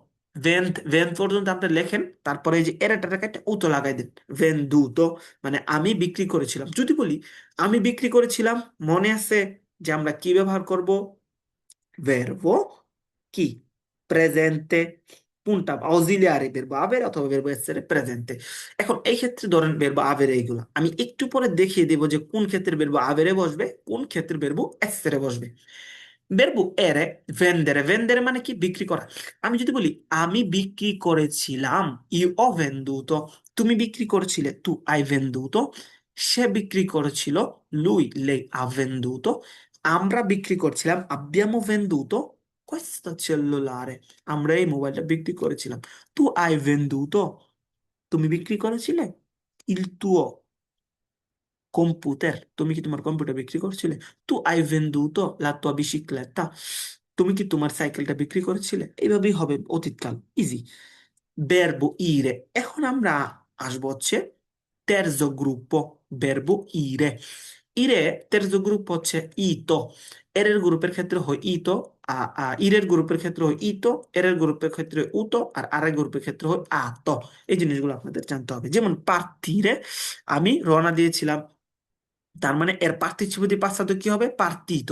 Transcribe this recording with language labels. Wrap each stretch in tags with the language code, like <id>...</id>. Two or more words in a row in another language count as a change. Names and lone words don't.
<bn>ভেন পর্যন্ত আপনি লেখেন, তারপরে এই যে এরেটার একটা উতো লাগাই দেন। ভেন দুতো, মানে আমি বিক্রি করেছিলাম। যদি বলি আমি বিক্রি করেছিলাম, মনে আছে যে আমরা কি ব্যবহার করব, verbo কি, প্রেজেন্টে। কোনটা, অক্সিলিয়ারি</bn> <it>verbo avere</it> <bn>অথবা</bn> <it>verbo essere</it> <bn>প্রেজেন্টে। এখন এই ক্ষেত্রে ধরেন</bn> <it>verbo avere,</it> <bn>এইগুলা আমি একটু পরে দেখিয়ে দেবো যে কোন ক্ষেত্রে</bn> <it>verbo avere</it> <bn>বসবে, কোন ক্ষেত্রে</bn> <it>verbo essere</it> <bn>বসবে।</bn> <it>verbo ere, vendere, vendere</it> <bn>মানে কি, বিক্রি করা। আমি যদি বলি আমি বিক্রি করেছিলাম,</bn> <it>io ho venduto,</it> <bn>তুমি বিক্রি করেছিলে,</bn> <it>tu hai venduto,</it> <bn>সে বিক্রি করেছিল,</bn> <it>lui, lei ha venduto,</it> <bn>আমরা বিক্রি করছিলাম,</bn> <it>abbiamo venduto questo cellulare,</it> <bn>আমরা এই মোবাইলটা বিক্রি করেছিলাম।</bn> <it>tu hai venduto,</it> <bn>তুমি বিক্রি করেছিলে,</bn> <it>il tuo computer,</it> <bn>তুমি কি তোমার কম্পিউটার বিক্রি করছিলে?</bn> <it>tu hai venduto la tua bicicletta,</it> <bn>তুমি কি তোমার সাইকেলটা বিক্রি করেছিলে? এইভাবেই হবে অতীতকাল, ইজি।</bn> <it>verbo ire,</it> <bn>এখন আমরা আসবো হচ্ছে</bn> <it>terzo gruppo, verbo ire। ire terzo gruppo</it> <bn>হচ্ছে ইতো। এর গ্রুপের ক্ষেত্রে হয় ইতো, ইরের গ্রুপের ক্ষেত্রে হয় ইতো, এর গ্রুপের ক্ষেত্রে হয় উতো, আর আরের গ্রুপের ক্ষেত্রে হয় আতো। এই জিনিসগুলো আপনাদের জানতে হবে। যেমন পার্তিরে, আমি রওনা দিয়েছিলাম, তার মানে এর পার্টিসিপেটিভ পাঁচটা কি হবে, পার্তিতো।</bn>